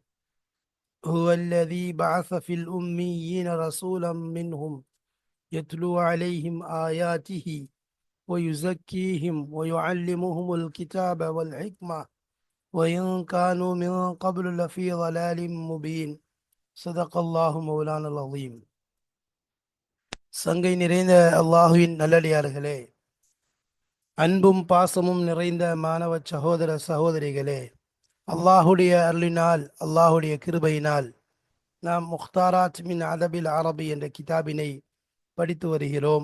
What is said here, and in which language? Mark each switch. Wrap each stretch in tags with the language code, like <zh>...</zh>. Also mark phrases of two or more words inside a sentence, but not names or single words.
<ar>هو الذي بعث في الأميين رسولا منهم يتلو عليهم آياته ويزكيهم ويعلمهم الكتاب والحكمة وإن كانوا من قبل لفي ضلال مبين. صدق الله مولانا العظيم.</ar> <ta>சங்கை நிறைந்த அல்லாஹுவின் நல்லடியார்களே, அன்பும் பாசமும் நிறைந்த மாணவ சகோதர சகோதரிகளே, அல்லாஹுடைய அருளினால், அல்லாஹுடைய கிருபையினால் நாம் முக்தாராத் மின் அதபில் அரபி என்ற கிதாபினை படித்து வருகிறோம்.</ta>